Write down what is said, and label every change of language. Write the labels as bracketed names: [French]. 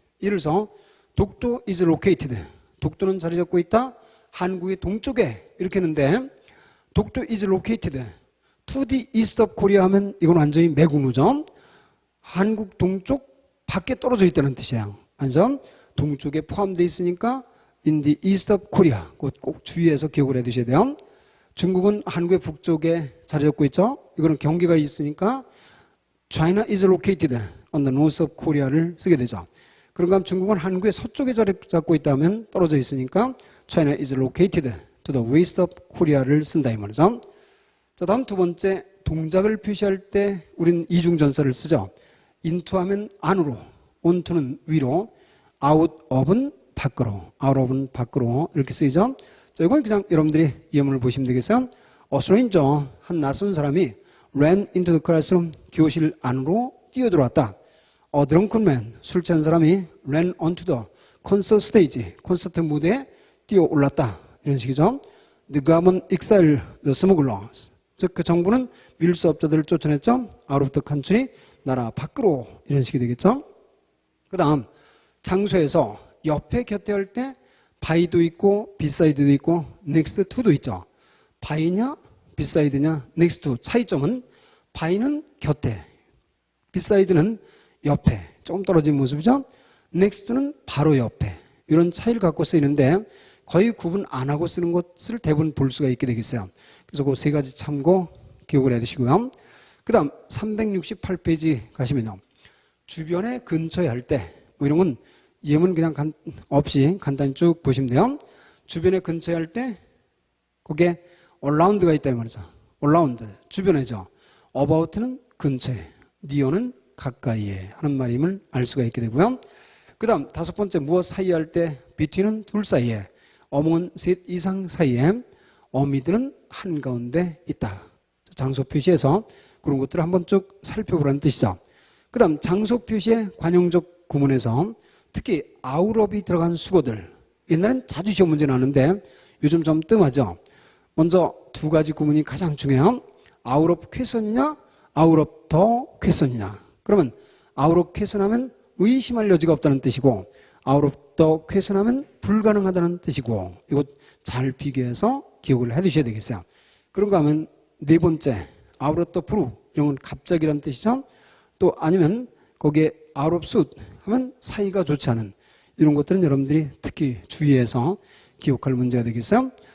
[Korean] 예를 들어서 독도 [English] is located. [Korean] 독도는 자리 잡고 있다. 한국의 동쪽에 이렇게 했는데 독도 [English] is located to the east of Korea [Korean] 하면 이건 완전히 매국노죠. 한국 동쪽 밖에 떨어져 있다는 뜻이에요. 완전 동쪽에 포함되어 있으니까 [English] in the east of Korea. [Korean] 꼭 주의해서 기억을 해 두셔야 돼요. 중국은 한국의 북쪽에 자리 잡고 있죠. 이거는 경계가 있으니까 [English] China is located on the north of Korea를 [Korean] 쓰게 되죠. 그런가 하면 중국은 한국의 서쪽에 자리 잡고 있다면 떨어져 있으니까 [English] China is located to the west of Korea [Korean] 를 쓴다 이 말이죠. 자, 다음 두 번째 동작을 표시할 때 우리는 이중전사를 쓰죠. into 하면 안으로, onto는 위로, out of은 밖으로, out of은 밖으로 이렇게 쓰이죠. 자, 이건 그냥 여러분들이 예문을 보시면 되겠어요. [English] A stranger, [Korean] 한 낯선 사람이 [English] ran into the classroom, [Korean] 교실 안으로 뛰어들어왔다. [English] A drunken man, [Korean] 술 취한 사람이 [English] ran onto the concert stage, [Korean] 콘서트 무대에 뛰어올랐다. [English] 이런 식이죠. The government exiled the smugglers. [Korean] 즉, 그 정부는 밀수업자들을 쫓아냈죠. [English] out of the country, [Korean] 나라 밖으로. 이런 식이 되겠죠. 그 다음 장소에서 옆에 곁에 할 때 by도 있고 beside도 있고 next to도 있죠. by냐 beside냐 next to. 차이점은 by는 곁에, beside는 옆에 조금 떨어진 모습이죠. next to는 바로 옆에. 이런 차이를 갖고 쓰이는데 거의 구분 안 하고 쓰는 것을 대부분 볼 수가 있게 되겠어요. 그래서 그 세 가지 참고 기억을 해 두시고요. 그 다음 368페이지 가시면요. 주변에 근처에 할 때 뭐 이런 건 예문 그냥 없이 간단히 쭉 보시면 돼요. 주변에 근처에 할 때 거기에 around가 있다 이 말이죠. around, 주변에죠. about는 근처에, near는 가까이에 하는 말임을 알 수가 있게 되고요. 그 다음 다섯 번째 무엇 사이에 할 때 between은 둘 사이에, among은 셋 이상 사이에, amid는 한가운데 있다. 장소 표시에서 그런 것들을 한번 쭉 살펴보라는 뜻이죠. 그 다음 장소 표시의 관용적 구문에서 특히 out of이 들어간 수거들, 옛날엔 자주 시험 문제 나왔는데 요즘 좀 뜸하죠. 먼저 두 가지 구문이 가장 중요해요. [English] out of question이냐 out of the question이냐. [Korean] 그러면 out of question 하면 의심할 여지가 없다는 뜻이고 out of the question 하면 불가능하다는 뜻이고, 이거 잘 비교해서 기억을 해 두셔야 되겠어요. 그런가 하면 네 번째 out of the blue, 이런 건 갑자기란 뜻이죠. 또 아니면 거기에 out of suit 하면 사이가 좋지 않은, 이런 것들은 여러분들이 특히 주의해서 기억할 문제가 되겠어요.